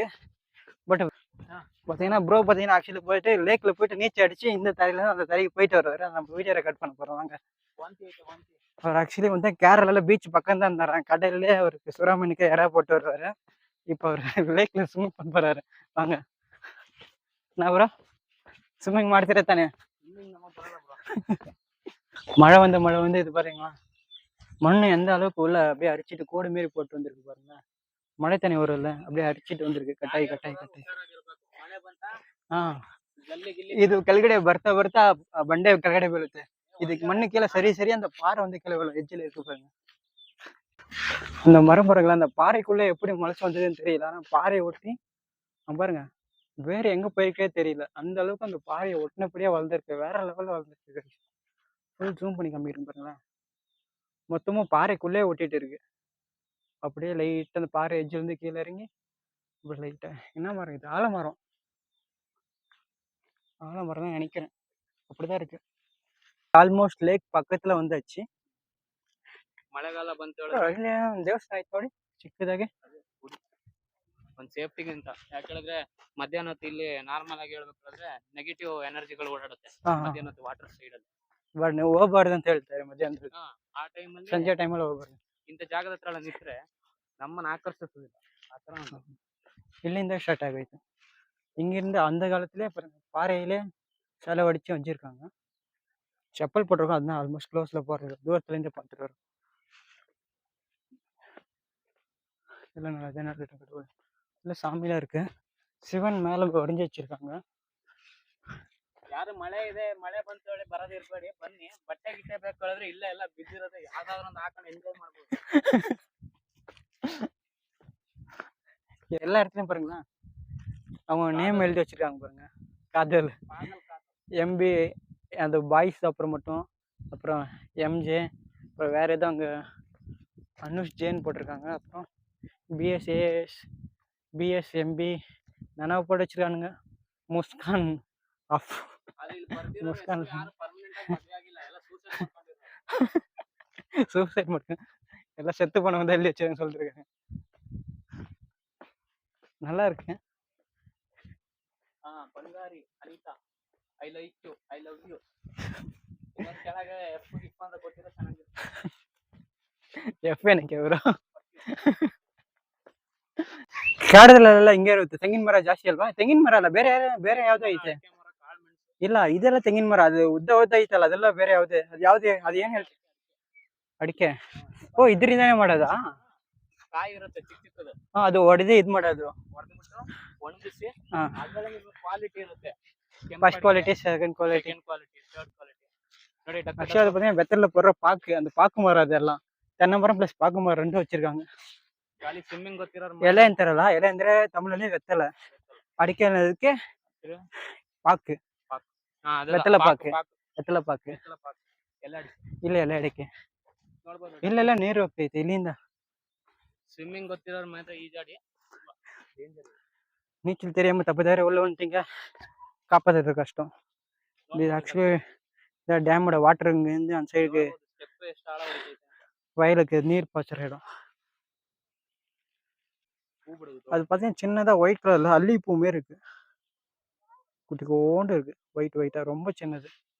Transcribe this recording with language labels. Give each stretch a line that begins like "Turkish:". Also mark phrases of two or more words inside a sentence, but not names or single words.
Tamil: பட் பார்த்தீங்கன்னா ப்ரோ பார்த்தீங்கன்னா ஆக்சுவலி போயிட்டு லேக்கில் போயிட்டு நீச்சல் அடிச்சு இந்த தரையில அந்த தரைக்கு போயிட்டு வருவார். நம்ம
English: video record
Tamil: பண்ண போகிறோம் வாங்க. அவர் ஆக்சுவலி வந்து கேரளாவில் பீச் பக்கம் தான் இருந்தாரான். கடல்லே அவருக்கு சுறாமணிக்கு இறா போட்டு வருவார். இப்போ அவர் லேக்கில் ஸ்விம்மிங் பண்ண போகிறாரு. வாங்க. நான் ப்ரோ ஸ்விம்மிங்
Kannada: ಮಾಡ್ತೀರಾ ತಾನೆ?
Tamil: மழை வந்து இது பாருங்களா, மண் எந்த அளவுக்கு உள்ள அப்படியே அரிச்சிட்டு கோடு மாரி போட்டு வந்திருக்கு பாருங்க. மழை தண்ணி வரும்ல, அப்படியே அரிச்சிட்டு வந்திருக்கு ಕಟ್ಟಾಯಿ.
Kannada: ಇದು ಕೆಳಗಡೆ ಬರ್ತಾ ಬಂಡೆ ಕೆಳಗಡೆ ಬೀಳುತ್ತೆ. ಇದಕ್ಕೆ ಮಣ್ಣು
Tamil: கீழே சரி அந்த பாறை வந்து கீழே விழும். எட்ஜில் இருக்கு பாருங்க. அந்த மரம் பாருங்களா, அந்த பாறைக்குள்ளே எப்படி முளைச்சு வந்ததுன்னு தெரியல. ஆனால் பாறையை ஒட்டி பாருங்க வேற எங்க போயிருக்கே தெரியல. அந்த அளவுக்கு அந்த பாறையை ஒட்டினபடியே வளர்ந்துருக்கு. வேற லெவலில் வளர்ந்துருக்கு.
English: full zoom
Tamil: பண்ணி காமிக்கிறேன் பாருங்களேன். மொத்தமும் பாறைக்குள்ளே ஒட்டிட்டு இருக்கு. அப்படியே லைட்டாக அந்த பாறை எட்ஜிலேருந்து கீழே இறங்கி இப்படி லைட்டாக என்ன மரம் இது? ஆலமரம் தான் நினைக்கிறேன். அப்படிதான் இருக்கு.
English: almost lake
Kannada: ಪಕ್ಕದಲ್ಲೇ ಒಂದಾಚಿ. ಮಳೆಗಾಲ ಬಂತು ಒಳ್ಳೆ ದೇವಸ್ಥಾನ ಆಯ್ತು ನೋಡಿ ಚಿಕ್ಕದಾಗೆ. ಒಂದು ಸೇಫ್ಟಿಗೆ ಅಂತ. ಯಾಕಂದ್ರೆ ಮಧ್ಯಾಹ್ನ ಹೊತ್ತು ಇಲ್ಲಿ ನಾರ್ಮಲ್ ಆಗಿ ಹೇಳ್ಬೇಕಾದ್ರೆ
English: negative energies
Kannada: ಓಡಾಡುತ್ತೆ ಮಧ್ಯಾಹ್ನ ಹೊತ್ತು
English: water side
Kannada: ಅಲ್ಲಿ. ಬಟ್ ನೀವು ಹೋಗಬಾರ್ದು ಅಂತ ಹೇಳ್ತಾರೆ ಮಧ್ಯಾಹ್ನ. ಆ ಟೈಮಲ್ಲಿ ಸಂಜೆ ಟೈಮಲ್ಲಿ ಹೋಗಬಾರ್ದು. ಇಂಥ ಜಾಗದ ಹತ್ರ ನಿಂತ್ರೆ ನಮ್ಮನ್ನ ಆಕರ್ಷಿಸುವುದಿಲ್ಲ. ಆ ಥರ இಲ್ಲಿಂದ
Tamil: ஸ்டார்ட் ஆகிட்டு இங்கிருந்து அந்த காலத்திலே பாறையிலே சிலை வடிச்சு வச்சிருக்காங்க. செப்பல் போட்டிருக்கோம், அதுதான்
English: almost close
Tamil: போடுறது. தூரத்துலேருந்து பார்த்துட்டு வரும். இல்லை நல்லா இல்லை சாமிலாம் இருக்கு. சிவன் மேலே வடிஞ்சு வச்சிருக்காங்க.
Kannada: ಯಾರು ಮಳೆ ಇದೆ ಮಳೆ ಬಂತು ಹೇಳಿ ಬರೋದು ಇರ್ಬೇಡಿ, ಬನ್ನಿ. ಬಟ್ಟೆ ಗಿಟ್ಟೆ ಬೇಕು ಹೇಳಿದ್ರೆ ಇಲ್ಲ ಎಲ್ಲ ಬಿದ್ದಿರೋದು ಯಾವ್ದಾದ್ರು ಒಂದು ಹಾಕೊಂಡು ಎಂಜಾಯ್ ಮಾಡ್ಬೋದು.
Tamil: எல்லா இடத்துலையும் பாருங்களா அவங்க நேம் எழுதி வச்சிருக்காங்க பாருங்க. காதல் எம்பி அந்த பாய்ஸ், அப்புறம் மட்டும் அப்புறம் எம்ஜே, அப்புறம் வேறு எதுவும் அங்கே அனுஷ் ஜேன்னு போட்டிருக்காங்க. அப்புறம் பிஎஸ்ஏஎஸ், பிஎஸ்எம்பி நினைவு போட்டு வச்சிருக்கானுங்க. முஸ்கான் ஆஃப் முஸ்கான் சூசைட் மட்டும் எல்லாம் செத்து போனவங்க தான் எழுதி வச்சிருக்காங்க சொல்லிருக்காங்க. நல்லா இருக்கு.
Kannada: ಬಂಗಾರಿ ಅನಿತಾ
English: I like you, I love you.
Kannada: ಕೆಳಗೆ ಎಫ್ ಗಿಫ್ ಅಂತ ಕೊಟ್ಟಿರೋ ಚೆನ್ನಾಗಿರುತ್ತೆ. ಎಫ್ ಏನಕ್ಕೆ ಅವರು? ಕಾಡದಲ್ಲೆಲ್ಲ ಹಿಂಗೆ ಇರುತ್ತೆ. ತೆಂಗಿನ ಮರ ಜಾಸ್ತಿ ಅಲ್ವಾ? ತೆಂಗಿನ ಮರ ಅಲ್ಲ, ಬೇರೆ ಯಾವ್ದೋ ಐತೆ. ಇಲ್ಲ ಇದೆಲ್ಲ ತೆಂಗಿನ ಮರ. ಅದು ಉದ್ದ ಐತಲ್ಲ, ಅದೆಲ್ಲ ಬೇರೆ ಯಾವುದೇ. ಅದು ಯಾವ್ದೇ, ಅದು ಏನ್ ಹೇಳ್ತೀವಿ? ಅಡಿಕೆ ಓ ಇದರಿಂದಾನೇ ಮಾಡೋದಾ? ಕಾಯಿ ಇರುತ್ತೆ ಚಿಕ್ಕ ಚಿಕ್ಕದು, ಅದು ಹೊಡೆದು ಇದು ಮಾಡೋದು. ಹೊಡೆದ್ಬಿಟ್ಟು ಒಣಗಿಸಿ ಹಾ, ಅದ್ರಲ್ಲಿ ನಿಮ್ಗೆ ಕ್ವಾಲಿಟಿ ಇರುತ್ತೆ.
English: first quality, second quality. second quality, third quality ನೋಡಿ.
Tamil: ஆக்சுவலாக அது பார்த்தீங்கன்னா வெத்தலில் போடுற பாக்கு, அந்த பாக்கு மரம் அதெல்லாம் தென்னை மரம் ப்ளஸ் பாக்கு மரம் ரெண்டும் வச்சிருக்காங்க.
Kannada: ಖಾಲಿ ಸ್ವಿಮ್ಮಿಂಗ್ ಗೊತ್ತಿರೋರು ಎಲೆ ಅಂತಾರಲ್ಲ, ಎಲೆ ಅಂದ್ರೆ ತಮಿಳಲ್ಲಿ வெத்தலை, ಅಡಿಕೆ ಅನ್ನೋದಕ್ಕೆ ಪಾಕು,
Tamil: வெத்தலை ಪಾಕು, வெத்தலை ಪಾಕು
Kannada: ಎಲ್ಲ ಅಡಿಕೆ ಇಲ್ಲ ಎಲೆ ಅಡಿಕೆ. ನೋಡ್ಬೋದು. ಇಲ್ಲೆಲ್ಲ ನೀರು ಹೋಗ್ತೈತೆ ಇಲ್ಲಿಂದ. ಸ್ವಿಮ್ಮಿಂಗ್ ಗೊತ್ತಿರೋರು ಮಾತ್ರ ಈಜಾಡಿ.
Tamil: நீச்சல் தெரியாம தப்புதார உள்ள வந்துட்டீங்க, காப்பாத்துறது கஷ்டம். இது ஆக்சுவலி இந்த டேமோட வாட்டர் இங்கேருந்து அந்த சைடுக்கு வயலுக்கு நீர் பாய்ச்சற இடம். அது பார்த்தீங்கன்னா சின்னதாக
English: white color
Tamil: அல்லிப்பூ மாரி இருக்கு, குட்டி கோண்டு இருக்கு, ஒயிட் ஒயிட்டாக ரொம்ப சின்னது.